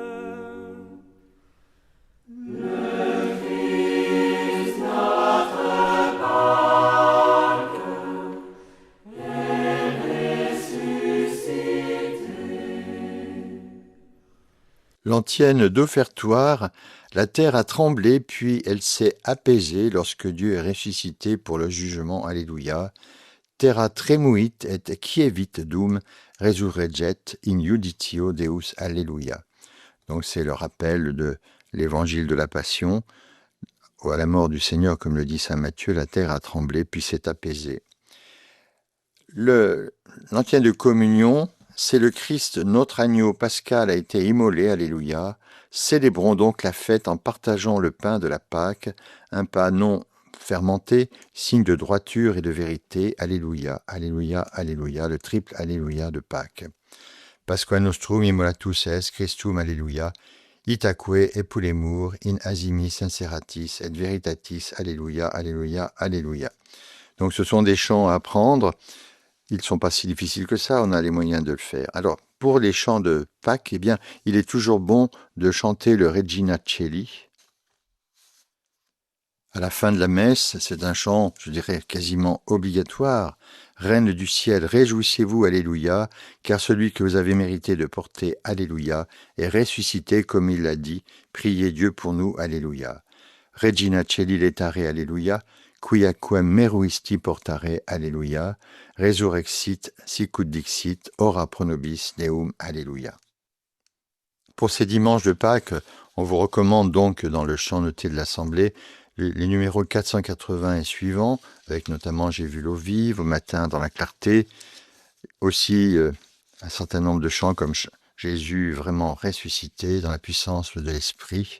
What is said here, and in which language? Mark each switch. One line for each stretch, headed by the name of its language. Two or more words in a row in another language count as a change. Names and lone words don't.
French: Le Christ notre Pâque est ressuscité. L'antienne d'offertoire, la terre a tremblé, puis elle s'est apaisée lorsque Dieu est ressuscité pour le jugement. Alléluia.
Latin: Terra tremuit et quievit dum resurreget in juditio Deus.
French: Alléluia. Donc c'est le rappel de l'évangile de la Passion. à la mort du Seigneur, comme le dit saint Matthieu, la terre a tremblé puis s'est apaisée. L'antenne de communion, c'est le Christ, notre agneau pascal a été immolé, alléluia. Célébrons donc la fête en partageant le pain de la Pâque, un pain non fermenté, signe de droiture et de vérité, alléluia, alléluia, alléluia, le triple alléluia de Pâques.
Latin: Pasqua nostrum immolatus est, Christum, alléluia, itaque epulemur in asimis sinceratis et veritatis, alléluia, alléluia, alléluia.
French: Donc ce sont des chants à apprendre. Ils ne sont pas si difficiles que ça, on a les moyens de le faire. Alors, pour les chants de Pâques, eh bien, il est toujours bon de chanter le Regina Coeli. À la fin de la messe, c'est un chant, je dirais, quasiment obligatoire. Reine du ciel, réjouissez-vous, alléluia, car celui que vous avez mérité de porter, alléluia, est ressuscité comme il l'a dit. Priez Dieu pour nous, alléluia.
Latin: Regina Coeli letare, alléluia. Quiaquem meruisti portare, alléluia, resurrexit, sicut dixit, ora pro nobis Deum, alléluia.
French: Pour ces dimanches de Pâques, on vous recommande donc dans le chant noté de l'Assemblée les numéros 480 et suivants, avec notamment J'ai vu l'eau vive, Au matin dans la clarté, aussi un certain nombre de chants comme Jésus vraiment ressuscité dans la puissance de l'Esprit.